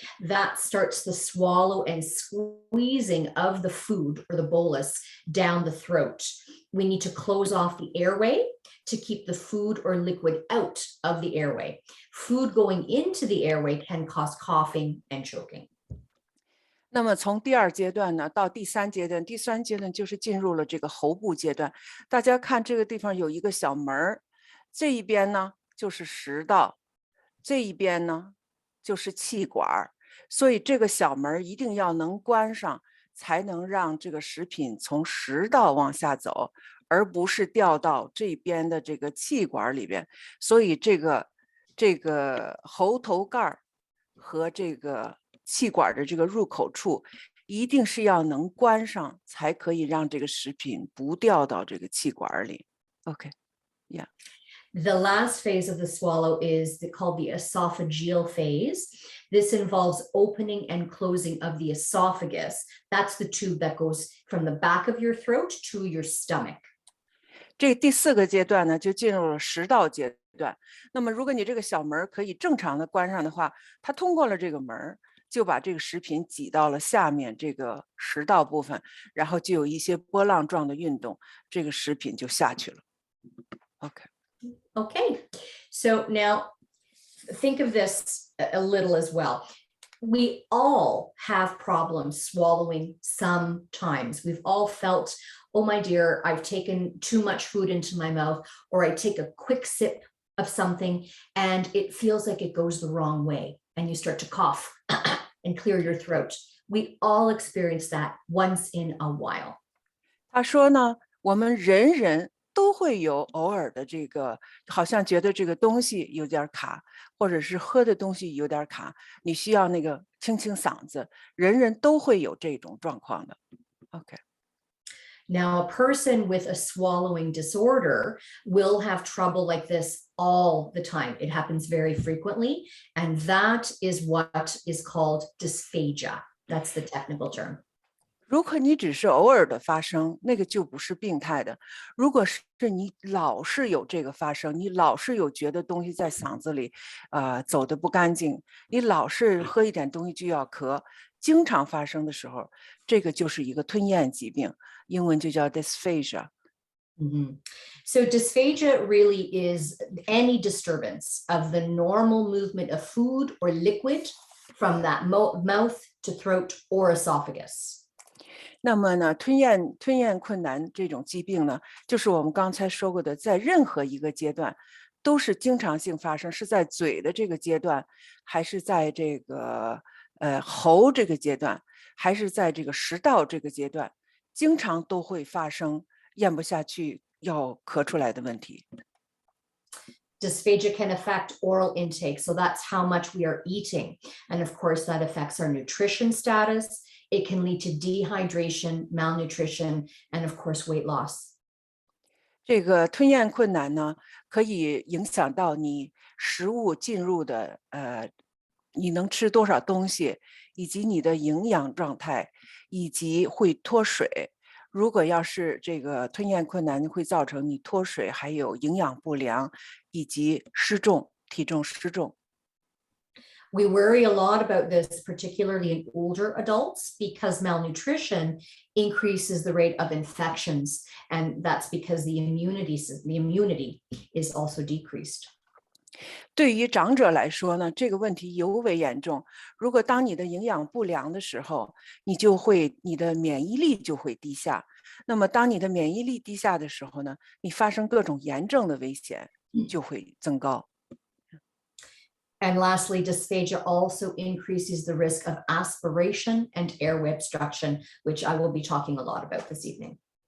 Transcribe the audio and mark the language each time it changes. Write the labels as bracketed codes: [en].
[en] That starts the swallow and squeezing of the food or the bolus down the throat. We need to close off the airway to keep the food or liquid out of the airway. Food going into the airway can cause coughing and choking. [zh] 那么从第二阶段呢到第三阶段，第三阶段就是进入了这个喉部阶段。大家看这个地方有一个小门儿，这一边呢就是食道，这一边呢就是气管儿，所以这个小门一定要能关上，才能让这个食品从食道往下走，而不是掉到这边的这个气管里边。所以这个喉头盖儿和这个气管的这个入口处，一定是要能关上，才可以让这个食品不掉到这个气管里。 [en] OK，yeah. The last phase of the swallow is called the esophageal phase. This involves opening and closing of the esophagus. That's the tube that goes from the back of your throat to your stomach. [zh] 这第四个阶段呢，就进入了食道阶段。那么，如果你这个小门可以正常的关上的话，它通过了这个门，就把这个食品挤到了下面这个食道部分，然后就有一些波浪状的运动，这个食品就下去了。 [en] OK。 Okay, so now think of this a little as well. We all have problems swallowing sometimes. We've all felt, oh my dear, I've taken too much food into my mouth, or I take a quick sip of something and it feels like it goes the wrong way, and you start to cough and clear your throat. We all experience that once in a while. [zh] 他说呢，我们人人都会有偶尔的这个，好像觉得这个东西有点卡，或者是喝的东西有点卡，你需要那个清清嗓子，人人都会有这种状况的。 [en] OK。 Now, a person with a swallowing disorder will have trouble like this all the time. It happens very frequently, and that is what is called dysphagia. That's the technical term. [zh] 如果你只是偶尔的发生，那个就不是病态的。如果是你老是有这个发生，你老是有觉得东西在嗓子里，走得不干净，你老是喝一点东西就要咳，经常发生的时候，这个就是一个吞咽疾病，英文就叫 dysphagia。 [en] So dysphagia really is any disturbance of the normal movement of food or liquid from that mouth to throat or esophagus. [zh] 那么呢，吞咽困难这种疾病呢，就是我们刚才说过的，在任何一个阶段都是经常性发生，是在嘴的这个阶段，还是在这个喉这个阶段，还是在这个食道这个阶段，经常都会发生咽不下去要咳出来的问题。 [en] Dysphagia can affect oral intake, so that's how much we are eating. And of course, that affects our nutrition status. It can lead to dehydration, malnutrition, and of course, weight loss. [zh] 这个吞咽困难呢，可以影响到你食物进入的你能吃多少东西，以及你的营养状态，以及会脱水。如果要是这个吞咽困难，会造成你脱水，还有营养不良，以及失重，体重失重。 [en] We worry a lot about this, particularly in older adults, because malnutrition increases the rate of infections, and that's because the immunity is also decreased. [zh] 对于长者来说呢，这个问题尤为严重。如果当你的营养不良的时候，你的免疫力就会低下。那么当你的免疫力低下的时候呢，你发生各种炎症的危险就会增高。 [en] And lastly, dysphagia also increases the risk of aspiration and airway obstruction, which I will be talking a lot about this evening.